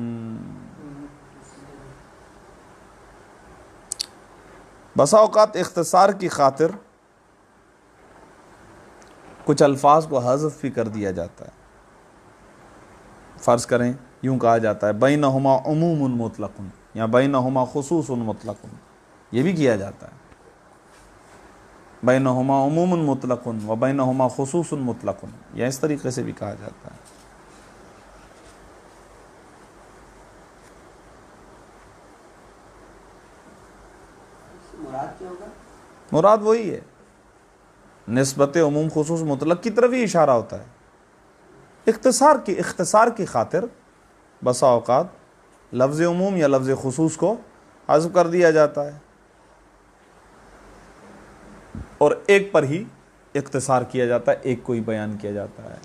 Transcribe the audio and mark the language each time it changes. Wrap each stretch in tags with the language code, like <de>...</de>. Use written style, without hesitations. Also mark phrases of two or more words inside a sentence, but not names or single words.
<ur>بسا اوقات اختصار کی خاطر کچھ الفاظ کو حذف بھی کر دیا جاتا ہے۔ فرض کریں یوں کہا جاتا ہے</ur> <ar>بینہما عموم مطلق</ar> <ur>یا</ur> <ar>بینہما خصوص مطلق،</ar> <ur>یہ بھی کیا جاتا ہے،</ur> <ar>بینہما عموم مطلق و بینہما خصوص مطلق،</ar> <ur>یا اس طریقے سے بھی کہا جاتا ہے۔ مراد کیا ہوگا؟ مراد وہی ہے، نسبت عموم خصوص مطلق کی طرف ہی اشارہ ہوتا ہے۔ اختصار کی خاطر بسا اوقات لفظ عموم یا لفظ خصوص کو حذف کر دیا جاتا ہے اور ایک پر ہی اختصار کیا جاتا ہے، ایک کو ہی بیان کیا جاتا ہے۔</ur>